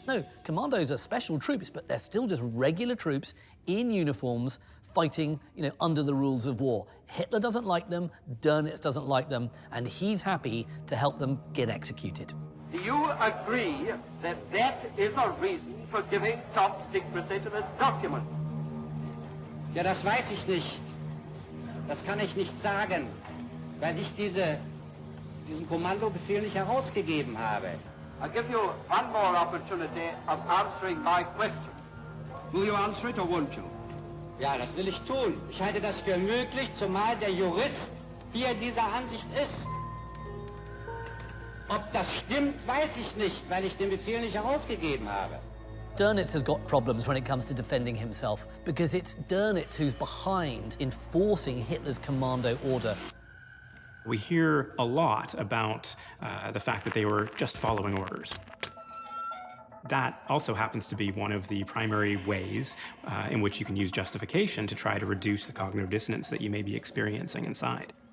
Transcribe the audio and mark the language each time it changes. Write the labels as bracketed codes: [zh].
[en] No, commandos are special troops, but they're still just regular troops in uniforms fighting, under the rules of war. Hitler doesn't like them, Dönitz doesn't like them, and he's happy to help them get executed. Do you agree that that is a reason for giving top secrecy to this document? [de] Ja, das weiß ich nicht. Das kann ich nicht sagen, weil ich diesen Kommandobefehl nicht herausgegeben habe. [en] I'll give you one more opportunity of answering my question. Will you answer it or won't you? [de] Ja, das will ich tun. Ich halte das für möglich, zumal der Jurist hier dieser Ansicht ist. Ob das stimmt, weiß ich nicht, weil ich den Befehl nicht herausgegeben habe. [en] Dönitz has got problems when it comes to defending himself because it's Dönitz who's behind enforcing Hitler's commando order. We hear a lot about the fact that they were just following orders. That also happens to be one of the primary ways in which you can use justification to try to reduce the cognitive dissonance that you may be experiencing inside.